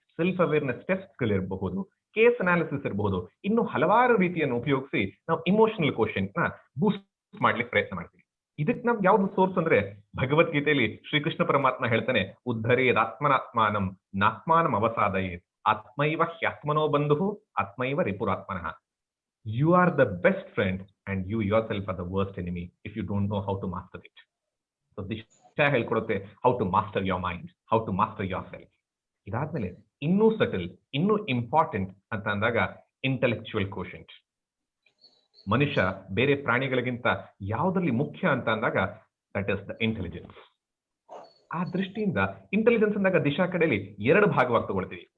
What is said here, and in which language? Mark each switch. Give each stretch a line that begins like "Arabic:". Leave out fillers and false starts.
Kannada: Self awareness ಟೆಸ್ಟ್ಗಳಿರಬಹುದು, case analysis ಇರಬಹುದು, ಇನ್ನು ಹಲವಾರು ರೀತಿಯನ್ನು ಉಪಯೋಗಿಸಿ ನಾವು ಇಮೋಷನಲ್ ಕೋಶೆಂಟ್ ನ ಬೂಸ್ಟ್ ಮಾಡ್ಲಿಕ್ಕೆ ಪ್ರಯತ್ನ ಮಾಡ್ತೀವಿ. ಇದಕ್ಕೆ ನಮ್ಗೆ ಯಾವ್ದು ಸೋರ್ಸ್ ಅಂದ್ರೆ ಭಗವದ್ಗೀತೆಯಲ್ಲಿ ಶ್ರೀಕೃಷ್ಣ ಪರಮಾತ್ಮ ಹೇಳ್ತಾನೆ,
Sanskrit: ಉದ್ಧರೇದಾತ್ಮನಾತ್ಮಾನಂ ನಾತ್ಮಾನಂ ಅವಸಾದಯೇತ್ ಆತ್ಮೈವ ಹ್ಯಾತ್ಮನೋ ಬಂಧು ಆತ್ಮೈವ ರಿಪುರಾತ್ಮನಃ.
English: You are the best friend and you yourself are the worst enemy if you don't know how to master it. So
Kannada: Disha ಹೇಳ್ಕೊಡುತ್ತೆ
English: how to master your mind, how to master yourself.
Kannada: ಇದಾದ್ಮೇಲೆ ಇನ್ನೂ subtle, ಇನ್ನೂ important ಅಂತ ಅಂದಾಗ intellectual quotient. ಮನುಷ್ಯ ಬೇರೆ ಪ್ರಾಣಿಗಳಿಗಿಂತ ಯಾವುದರಲ್ಲಿ ಮುಖ್ಯ ಅಂತ ಅಂದಾಗ
English: That is the intelligence.
Kannada: ಆ ದೃಷ್ಟಿಯಿಂದ ಇಂಟೆಲಿಜೆನ್ಸ್ ಅಂದಾಗ ದಿಶಾ ಕಡೆಯಲ್ಲಿ ಎರಡು ಭಾಗವಾಗಿ ತಗೊಳ್ತೀವಿ.